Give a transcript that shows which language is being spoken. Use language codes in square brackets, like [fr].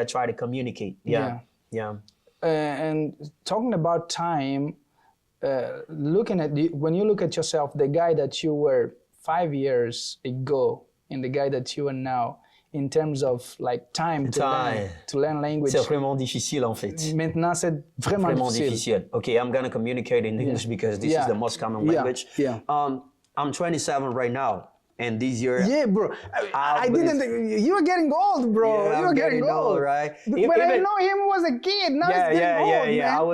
[en] I try to communicate. Yeah. And talking about time, when you look at yourself, the guy that you were 5 years ago and the guy that you are now, in terms of like time to learn language. [fr] C'est vraiment difficile en fait. Maintenant, c'est vraiment difficile. [en] Okay, I'm gonna communicate in English because this is the most common language. I'm 27 right now. And this year, bro. I didn't. You were getting old, bro. Yeah, you were getting old, right? When I know him was a kid. Now he's getting old, man.